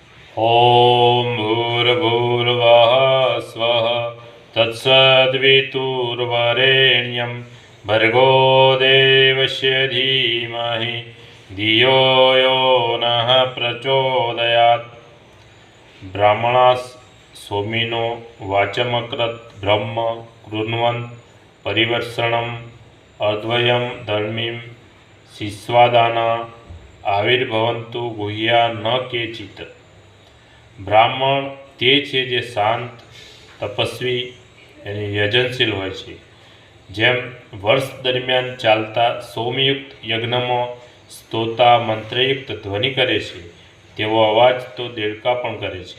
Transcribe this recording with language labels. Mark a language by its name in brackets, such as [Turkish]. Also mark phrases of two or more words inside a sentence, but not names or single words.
[Sanskrit] ॐ भूर्भुवः स्वः तत्सद्वितुर्वरेण्यं भर्गो देवस्य धीमहि धियो यो नः प्रचोदयात्। ब्राह्मणास् सोमिनो वाचमकृत ब्रह्म कृण्वन् परिवर्षणम् अद्वयं धर्मीं शिश्वादाना आविर्भवन्तु गुह्या न केचित्। [Gujarati] બ્રાહ્મણ તે છે જે શાંત, તપસ્વી અને યજનશીલ હોય છે. જેમ વર્ષ દરમિયાન ચાલતા સોમયુક્ત યજ્ઞમાં સ્તોતા મંત્રયુક્ત ધ્વનિ કરે છે, તેવો અવાજ તો દેડકા પણ કરે છે.